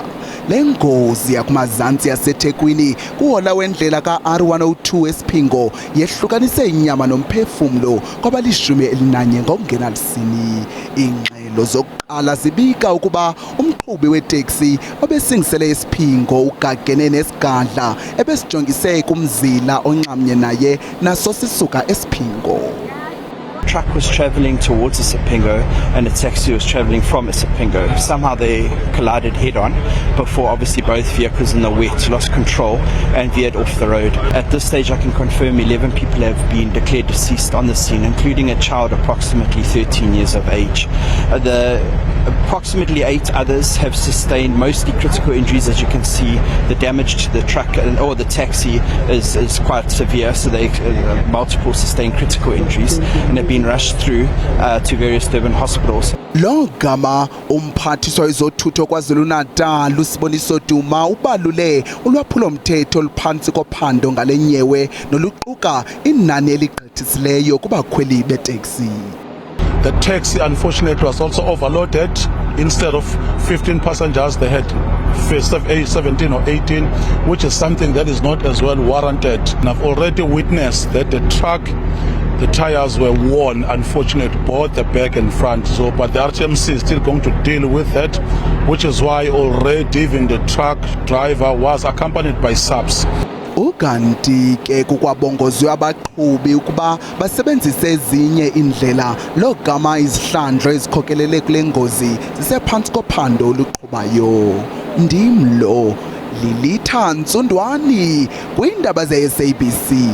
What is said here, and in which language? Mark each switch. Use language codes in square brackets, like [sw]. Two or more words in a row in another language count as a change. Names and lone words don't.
[xh] Lengozi yakumazantsi yaseThekwini kuhola wendlela kaR102 esiphingo yehlukanise inyama nomphefumlo kwabali11 ngokungenalisini. Ingxelo zokuqala zibika ukuba umqhubi weteksi obesingisele esiphingo ugagene nesigadla ebesijongise kumzila onxamnye naye naso sisuka esiphingo. [en] Truck was travelling towards Isipingo and a taxi was travelling from Isipingo. Somehow they collided head-on before obviously both vehicles in the wet lost control and veered off the road. At this stage I can confirm 11 people have been declared deceased on the scene, including a child approximately 13 years of age. Approximately 8 others have sustained mostly critical injuries. As you can see, the damage to the truck or the taxi is quite severe, so they multiple sustained critical injuries and have been rushed through to various Durban hospitals. [xh] Lo gama umphathiswa wezothutho KwaZulu-Natal uSiboniso Duma ubalule ulwaphulo mthetho oluphansi kophando ngalenyewe noluquka inani eligqithisileyo kubakhweli beteksi. [en] The taxi, unfortunately, was also overloaded. Instead of 15 passengers, they had 17 or 18, which is something that is not as well warranted. And I've already witnessed that the truck, the tires were worn, unfortunately, both the back and front. So, but the RTMC is still going to deal with that, which is why already even the truck driver was accompanied by subs. [xh] Ukanti ke kukwabongozwe abaqhubi ukuba basebenzise ezinye indlela logama izihlandlo ezikhokelele kule ngozi zisephansi kophando oluqhubayo. Ndimlo Lilitha Ntsundwani kwindaba ze-SABC.